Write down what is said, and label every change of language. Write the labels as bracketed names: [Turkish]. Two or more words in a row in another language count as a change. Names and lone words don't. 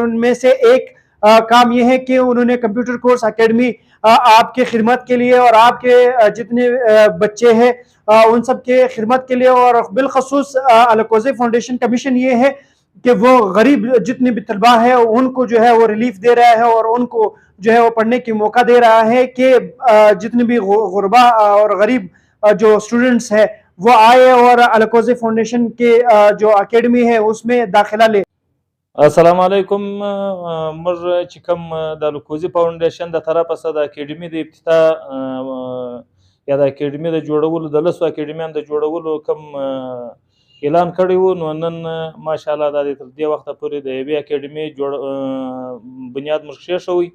[Urdu] ان میں سے ایک کام یہ ہے کہ انہوں نے [English] computer course academy [Urdu] آپ کے خدمت کے لیے اور آپ کے جتنے بچے ہیں ان سب کے خدمت کے لیے اور بالخصوص الکوزئی فاؤنڈیشن کا مشن یہ ہے کہ وہ غریب جتنے بھی طلبہ ہے ان کو جو ہے وہ ریلیف دے رہا ہے اور ان کو جو ہے وہ پڑھنے کی موقع دے رہا ہے کہ جتنے بھی غربا اور غریب جو سٹوڈنٹس ہے وہ آئے اور الکوزئی فاؤنڈیشن کے جو اکیڈمی ہے اس میں داخلہ لے. [Arabic] السلام علیکم. [Pashto] मोर چې کوم د الکوزي فاونډیشن د طرفه څخه د اکیډمي د افتتاح یا د اکیډمي د جوړولو د لسو اکیډمیانو د جوړولو کوم اعلان کړی وو، نو نن ماشاءالله د دې وخته پورې د یوې اکیډمي بنیاد مخکې شوی.